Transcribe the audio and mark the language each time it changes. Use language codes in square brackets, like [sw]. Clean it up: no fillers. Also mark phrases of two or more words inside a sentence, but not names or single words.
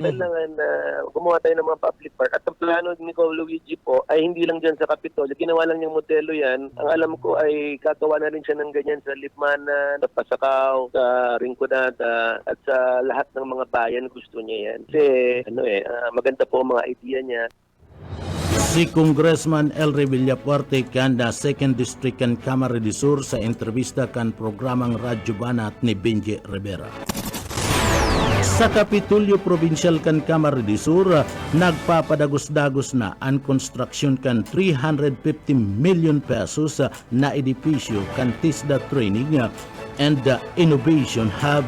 [tl] Kailangan gumawa tayo ng mga [en] public park. [tl] At ang plano ni Gov. Luigi po ay hindi lang dyan sa Kapitolyo. Ginawa lang niyang modelo yan. Ang alam ko ay gagawa na rin siya ng ganyan sa Libmanan, sa Pasakaw, sa Rinconada, at sa lahat ng mga bayan gusto niya yan. Kasi maganda po ang mga idea niya. [bik] Si Congressman Elry Villafuerte kanda 2nd District kan Camarines del Sur sa entrevista kan programang Radyo Banat ni Benji Rivera. Sa Kapitolyo Provincial kan Camarines del Sur, nagpapadagos-dagos na ang construction kan 350 million pesos na edipisyo kan TISDA Training and Innovation Hub.